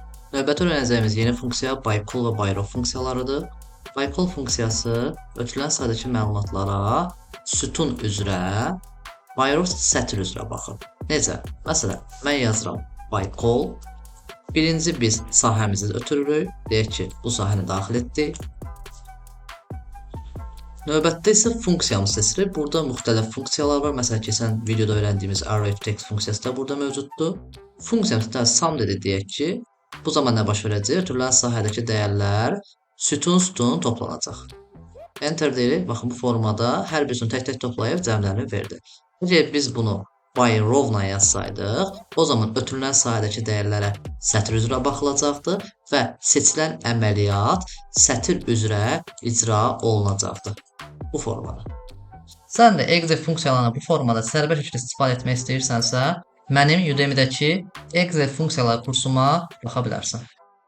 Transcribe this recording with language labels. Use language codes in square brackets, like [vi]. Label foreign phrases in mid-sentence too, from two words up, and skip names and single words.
[az] Növbəti öyrənəcəyimiz yeni funksiya by-call və by-row funksiyalarıdır. By-call funksiyası ötürülən sayədəki məlumatlara sütun üzrə, by-row sətr üzrə baxır. Necə? Məsələn, mən yazıram by-call. Birinci biz sahəmizi ötürürük. Deyək ki, bu sahəni daxil etdik. Növbətdə isə funksiyamız seçilir. Burada müxtəlif funksiyalar var. Məsələn, keçən videoda öyrəndiyimiz array-to-text funksiyası da burada mövcuddur. Funksiyamızda sum dedi deyək ki, bu zaman nə baş verəcək? Ötürülən sahədəki dəyərlər sütun toplanacaq. Enter deyirik. Baxın, bu formada hər birisini tək-tək toplayıb cəmlərini verdi. Əgər biz bunu by-row-la yazsaydıq, o zaman ötürülən sahədəki dəyərlərə sətr üzrə baxılacaqdı və seçilən əməliyyat sətr üzrə icra olunacaqdı. Bu formada. Sən də Excel funksiyalarını bu formada sərbəst şəkildə istifadə etmək istəyirsənsə, mənim Udemy-dəki Excel funksiyaları kursuma baxa bilərsən.